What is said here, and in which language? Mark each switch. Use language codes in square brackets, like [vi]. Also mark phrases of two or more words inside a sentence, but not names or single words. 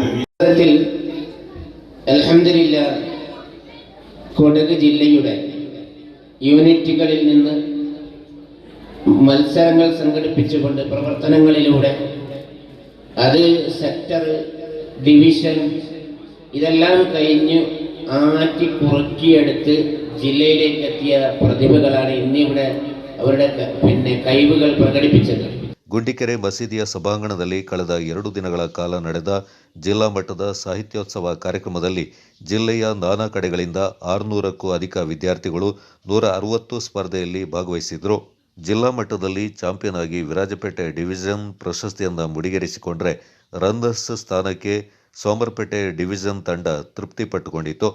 [ml] അൽഹംദുലില്ലാഹ് കൊടക് ജില്ലയുടെ യൂണിറ്റുകളിൽ നിന്ന് മത്സരങ്ങൾ സംഘടിപ്പിച്ചുകൊണ്ട് പ്രവർത്തനങ്ങളിലൂടെ അത് സെക്ടർ, ഡിവിഷൻ ഇതെല്ലാം കഴിഞ്ഞ് ആറ്റി കുറുക്കിയെടുത്ത് ജില്ലയിലേക്ക് എത്തിയ പ്രതിഭകളാണ് ഇന്നിവിടെ അവരുടെ കഴിവുകൾ പ്രകടിപ്പിച്ചത്. [kn] ಗುಂಡಿಕೆರೆ ಮಸೀದಿಯ ಸಭಾಂಗಣದಲ್ಲಿ ಕಳೆದ 2 ದಿನಗಳ ಕಾಲ ನಡೆದ ಜಿಲ್ಲಾ ಮಟ್ಟದ ಸಾಹಿತ್ಯೋತ್ಸವ ಕಾರ್ಯಕ್ರಮದಲ್ಲಿ ಜಿಲ್ಲೆಯ ನಾನಾ ಕಡೆಗಳಿಂದ 600ಕ್ಕೂ ಅಧಿಕ ವಿದ್ಯಾರ್ಥಿಗಳು 160 ಸ್ಪರ್ಧೆಯಲ್ಲಿ ಭಾಗವಹಿಸಿದರು. ಜಿಲ್ಲಾ ಮಟ್ಟದಲ್ಲಿ ಚಾಂಪಿಯನ್ ಆಗಿ ವಿರಾಜಪೇಟೆ ಡಿವಿಷನ್ ಪ್ರಶಸ್ತಿಯನ್ನು ಮುಡಿಗೇರಿಸಿಕೊಂಡರೆ ರನ್ನರ್ಸ್ ಸ್ಥಾನಕ್ಕೆ ಸೋಮರ್ಪೇಟೆ ಡಿವಿಷನ್ ತಂಡ ತೃಪ್ತಿಪಟ್ಟುಕೊಂಡಿತು.